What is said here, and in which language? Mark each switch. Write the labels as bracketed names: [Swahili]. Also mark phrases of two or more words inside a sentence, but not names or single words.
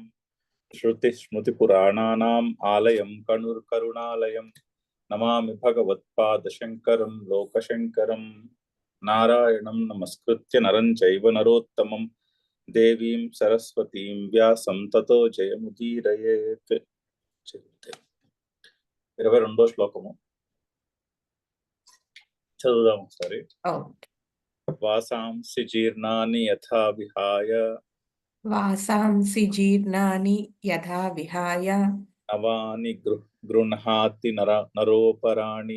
[Sanskrit] श्रुतिस्मृतिपुराणानाम् आलयं करुणालयं नमामि भगवत्पादशङ्करं लोकशङ्करं। नारायणं नमस्कृत्य नरं चैव नरोत्तमं देवीं सरस्वतीं व्यासं ततो जयमुदीरयेत्। [Telugu] 22వ శ్లోకము చదువుదాం ఒకసారి. [Sanskrit] వాసాంసి జీర్ణాని యథా విహాయ వాసాంసి జీర్ణాని యథా విహాయ నవాని గృహ్ణాతి నరోపరాణి